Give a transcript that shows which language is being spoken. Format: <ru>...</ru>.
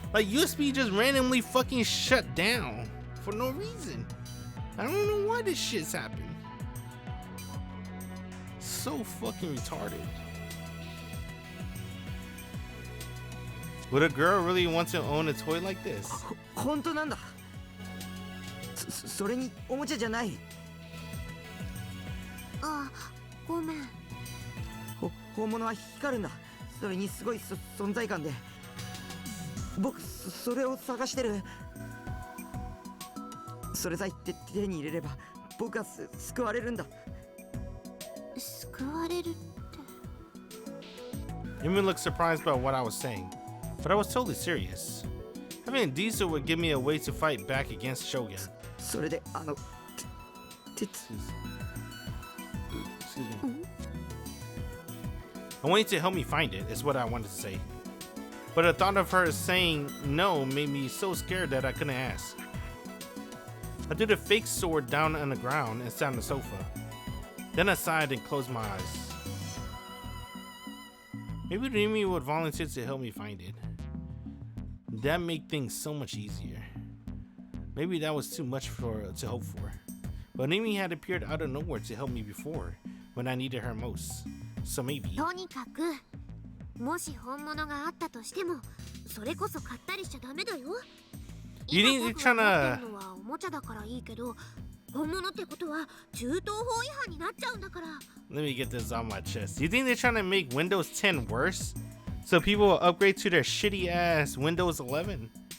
<en>Like USB just randomly fucking shut down for no reason. I don't know why this shit's happened. So fucking retarded. Would a girl really want to own a toy like this?</en> <ja>本当なんだ。それにおもちゃじゃない。あ、ごめん。本物は光るんだ。それにすごい存在感で。僕それを探してる。それさえ手に入れれば僕は救われるんだ。救われるって。</ja> <en>Yumi looked surprised by what I was saying, but I was totally serious. Having a diesel would give me a way to fight back against Shogun.</en> <ja>それで</ja> <en>Excuse me. I want you to help me find it, is what I wanted to say. But the thought of her saying no made me so scared that I couldn't ask. I threw the fake sword down on the ground and sat on the sofa. Then I sighed and closed my eyes. Maybe Rimi would volunteer to help me find it. That made things so much easier. Maybe that was too much to hope for. But Rimi had appeared out of nowhere to help me before, when I needed her most. So maybe.</en> <ja>とにかく、もし本物があったとしても、それこそ買ったりしちゃダメだよ。</ja> <en>You think they're trying to...</en> <ja>のはおもちゃだからいいけど、本物ってことは銃刀法違反になっちゃうんだから。</ja> <en>Let me get this on my chest. You think they're trying to make Windows 10 worse? So people will upgrade to their shitty ass Windows 11?</en>